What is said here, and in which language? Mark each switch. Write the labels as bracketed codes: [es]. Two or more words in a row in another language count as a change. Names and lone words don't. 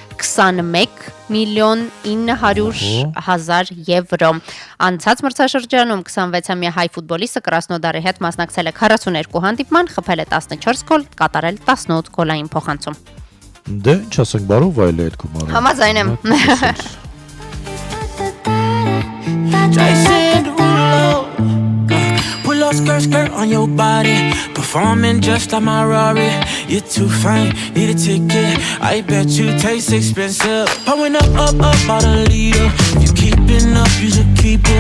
[hy] 21.900.000 եվրո։ Անցած մրցաշրջանում 26-ամյա հայ ֆուտբոլիստը Կրասնոդարի հետ մասնակցել է 42 հանդիպման, խփել է 14 գոլ, կատարել 18 գոլային փոխանցում։ Դե, ինչ ասենք, բարով վայել է այդ գումարը։ Համաձայն եմ։ [en] Skirt on your body, performing just like my Rari. You're too fine, need a ticket. I bet you taste expensive. Pouring up, about a liter. If you keeping up, you should keep it.